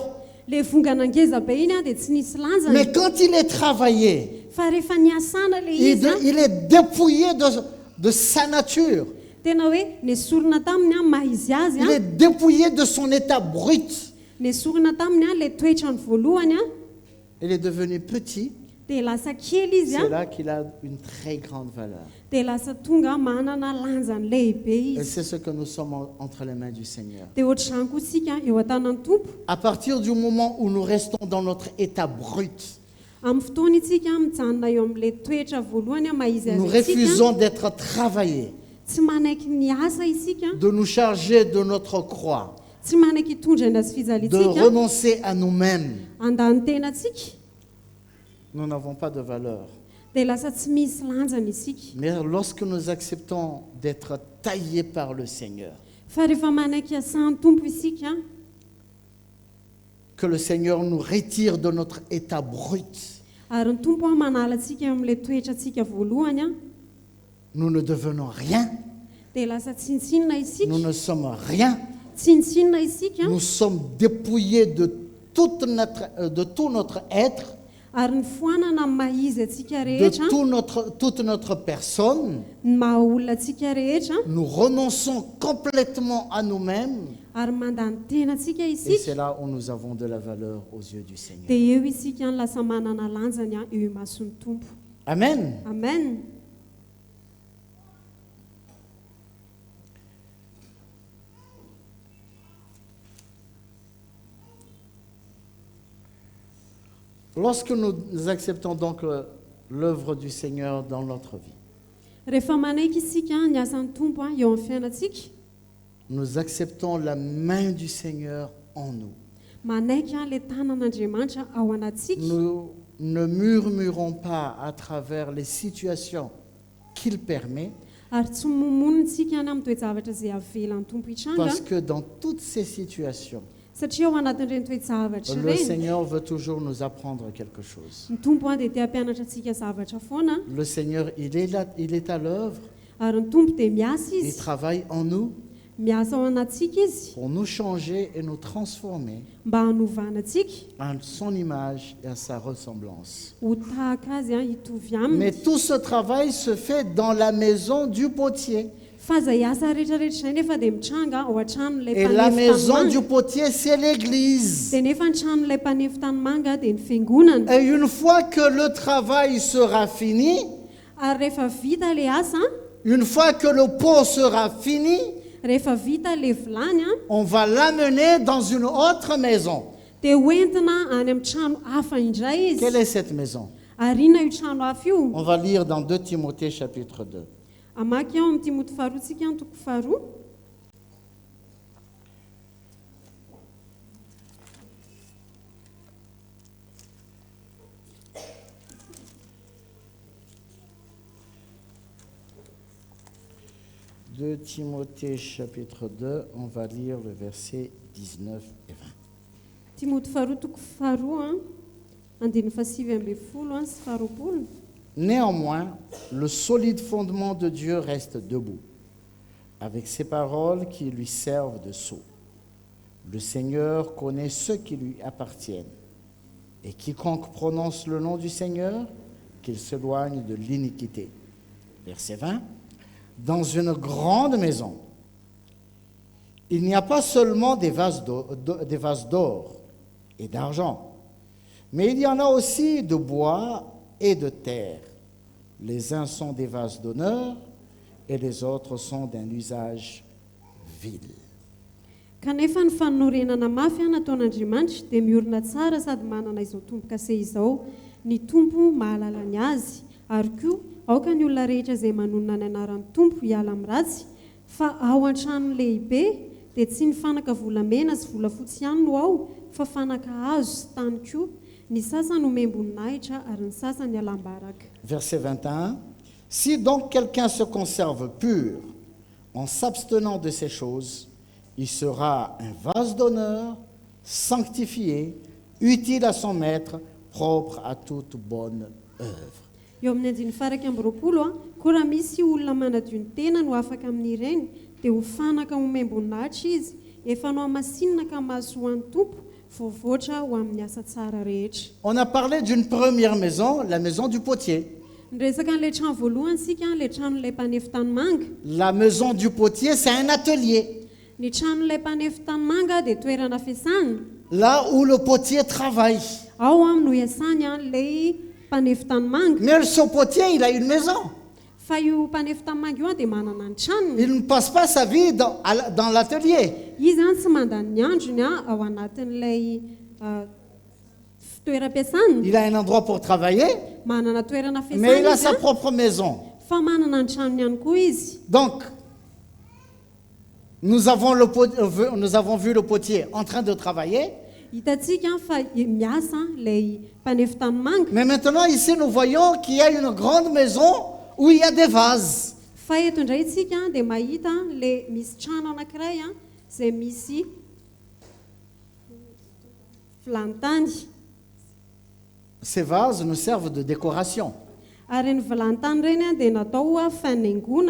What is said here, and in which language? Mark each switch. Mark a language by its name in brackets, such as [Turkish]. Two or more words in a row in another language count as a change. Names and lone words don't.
[Malagasy] Le vongana ngeza be iny a dia tsy nisy lanjany. [French] Mais quand il est travaillé, [Malagasy] Fa rehefa niasana ilay izy a, [French] il est dépouillé de sa nature. [Malagasy] tena hoe nesorina taminy a maha izy azy [French] Il [Malagasy] a, [French] est dépouillé de son état brut. [Malagasy] nesorina taminy a le toetrany voalohany a, [French] Il est devenu petit. [Malagasy] dia lasa kely izy [French] C'est [Malagasy] a, [French] là qu'il a une très grande valeur. [Malagasy] dia lasa tonga manana lanjany lehibe [French] Et [Malagasy] izy. [French] c'est ce que nous sommes entre les mains du Seigneur. [Malagasy] Dia ohatr'izany koa isika eo an-tanan'ny tompo. [French] À partir du moment où nous restons dans notre état brut, [Malagasy] Amin'ny fotoana itsika mijanona eo amin'ilay toetra voalohany a maha izy [French] nous [Malagasy] azy itsika, [French] refusons d'être travaillés, [Malagasy] tsy manaiky niasa isika, [French] de nous charger de notre croix, [Malagasy] tsy manaiky hitondra azy [French] de [Malagasy] fizalitsika, [French] renoncer à nous-mêmes. [Malagasy] andany tenatsika, [French] Nous n'avons pas de valeur. [Malagasy] dia lasa tsy misy lanjany isika. [French] Mais lorsque nous acceptons d'être taillés par le Seigneur, [Malagasy] Fa rehefa manaiky asan'ny tompo isika, [French] que le Seigneur nous retire de notre état brut [Malagasy] Ary ny tompo a manala antsika amin'ilay toetra antsika voalohany a [French] nous ne devenons rien, [Malagasy] dia lasa tsintsinina isika [French] nous ne sommes rien, [Malagasy] tsintsinina isika [French] nous sommes dépouillés de tout notre être, [Malagasy] ary ny foanana ny maha izy atsika [French] de [Malagasy] rehetra [French] toute notre personne. [Malagasy] ny maha olona atsika rehetra [French] Nous renonçons complètement à nous-mêmes. [Malagasy] ary mandany tena atsika [French] Et [Malagasy] isika [French] c'est là où nous avons de la valeur aux yeux du Seigneur. [Malagasy] dia eo isika ny lasa manana lanjany a eo imason'ny tompo. Amen. Amen. [French] Lorsque nous acceptons donc l'œuvre du Seigneur dans notre vie, [Malagasy] Rehefa manaiky isika ny asan'ny tompo a eo amin'ny fiainantsika, [French] nous acceptons la main du Seigneur en nous. [Malagasy] manaiky a le tanan'Andriamanitra ao anatsika. [French] Nous ne murmurons pas à travers les situations qu'il permet, [Malagasy] Ary tsy momonitsika any amin'ny toejavatra izay avelan'ny tompo hitranga, [French] parce que dans toutes ces situations, [Malagasy] satria ao anatin'ireny toejavatra [French] le [Malagasy] ireny [French] Seigneur veut toujours nous apprendre quelque chose. [Malagasy] ny tompo a dia tia hampianatra antsika zavatra foana, [French] Le Seigneur, il est là, il est à l'œuvre, [Malagasy] ary ny tompo dia miasa [French] il [Malagasy] izy, [French] travaille en nous [Malagasy] miasa ao anatsika izy [French] pour nous changer et nous transformer [Malagasy] mba hanovana atsika [French] à son image et à sa ressemblance. [Malagasy] ho tahaka azy a hitovy aminy. [French] Mais tout ce travail se fait dans la maison du potier. [Malagasy] Fa izay asa rehetrarehetra izay nefa dia mitranga ao an-tranon'ilay [French] Et la [Malagasy] mpanefy [French] maison du [Malagasy] tanimanga, [French] potier, c'est l'église. [Malagasy] dia nefa ny tranon'ilay mpanefy tanimanga dia ny fiangonana. [French] Et une fois que le travail sera fini, [Malagasy] Ary rehefa vita ilay asa, [French] une fois que le pot sera fini, [Malagasy] rehefa vita ilay vilany a, [French] on va l'amener dans une autre maison. [Malagasy] dia hoentina any amin'ny trano hafa indray [French] Quelle [Malagasy] izy. [French] est cette maison? [Malagasy] Ary inona io trano hafa io? [French] On va lire dans 2 Timothée chapitre 2. [Malagasy] Amaky ao amin'ny Timoty faharoa tsika ny toko faharoa. [French] De Timothée chapitre 2, on va lire le verset 19 et 20. [Malagasy] Timoty faharoa toko faharoa a, andiny fahasivy ambin'ny folo a sy faharoapolo. [French] Néanmoins, le solide fondement de Dieu reste debout, avec ses paroles qui lui servent de sceau. Le Seigneur connaît ceux qui lui appartiennent, et quiconque prononce le nom du Seigneur, qu'il s'éloigne de l'iniquité. Verset 20. Dans une grande maison, il n'y a pas seulement des vases d'or et d'argent, mais il y en a aussi de bois et de terre. Les uns sont des vases d'honneur et les autres sont d'un usage vil. [Malagasy] Kanefa ny fanorenana mafy a nataon'Andriamanitra dia miorina tsara sady manana izao tompo-kase izao. Ny tompo mahalala ny azy, ary koa aoka ny olona rehetra izay manonona ny anaran'ny tompo hiala amin'ny ratsy, fa ao an-trano lehibe dia tsy ny fanaka volamena sy volafotsy ihany no ao, fa fanaka hazo sy tany koa. Ny sasany ho membon-nahitra ary ny sasany alam-baraka. [French] Verset 21. Si donc quelqu'un se conserve pur en s'abstenant de ces choses, il sera un vase d'honneur, sanctifié, utile à son maître, propre à toute bonne œuvre. [Malagasy] Eo amin'ny andiny faraka amby roapolo a, koa raha misy olona manadio ny tena no afaka amin'ireny, dia ho fanaka ho membon-nahitra izy, efa no amasinina ka mahazo ho an'ny tompo, voavoatra ho amin'ny asa tsara rehetra. [French] On a parlé d'une première maison, la maison du potier. [Malagasy] Ny resaka an'ilay trano voalohany sika, ilay tranon'ilay mpanefy tanimanga. [French] La maison du potier, c'est un atelier, [Malagasy] Ny tranon'ilay mpanefy tanimanga dia toerana fiasana. [French] là où le potier travaille. [Malagasy] Ao aminy no iasany a ilay mpanefy tanimanga. [French] Mais ce potier, il a une maison. [Malagasy] Fa io mpanefy tanimanga io a dia manana ny tranony. [French] Il ne passe pas sa vie dans l'atelier. [Malagasy] Izy any tsy mandany ny androny a ao anatin'ilay toeram-piasana. [French] Il a un endroit pour travailler, [Malagasy] Manana toerana [French] mais il [Malagasy] fiasana a izy [French] sa [Malagasy] a, [French] propre maison. [Malagasy] fa manana ny tranony ihany koa izy. [French] Donc, nous avons vu le potier en train de travailler, [Malagasy] Hitantsika fa miasa ilay mpanefy tanimanga. [French] mais maintenant ici nous voyons qu'il y a une grande maison où il y a des vases. [Malagasy] Fa eto indray tsika dia mahita ilay misy trano anankiray a izay misy vilany tany. [French] ces vases nous servent de décoration. [Malagasy] Ary ny vilany tany ireny a dia natao a fanaingona,